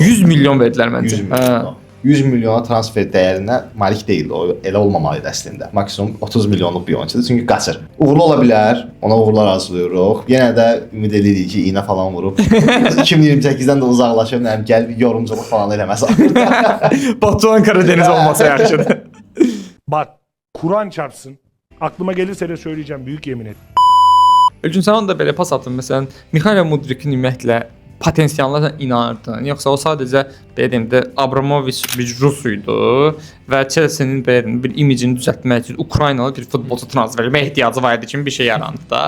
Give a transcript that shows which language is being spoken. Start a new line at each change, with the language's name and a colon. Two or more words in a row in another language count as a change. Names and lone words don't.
Azerbaijani: 100 milyon verdilər məncə. 100 milyon. 100 milyona transfer dəyərinə malik deyil. O elə olmamalıydı əslində. Maksimum 30 milyonluq bir oyunçudur. Çünki qaçır. Uğurlu ola bilər. Ona uğurlar arzulayırıq. Yenə də ümid edirik ki, iynə falan vurub 2028-dən də uzaqlaşıb, nəəm gəlib yorumçuluq falan eləməz. Batuhan Karadeniz olmasa yaxşıdır.
Turkish: Bak Kur'an çarpsın. Aklıma gelirse de söyleyeceğim, büyük yemin et.
Azerbaijani: Ölçün sən da belə pas atın. Məsələn, Mikhailo Mudrikin ümumiyyətlə potensialına inanırdın. Yoxsa o sadəcə belə deyim də Abramovich bir Rus idi və Chelsea-nin belə deyim bir imicini düzəltmək üçün Ukraynalı bir futbolçu transfer etməyə ehtiyacı var idi kimi bir şey yarandı da.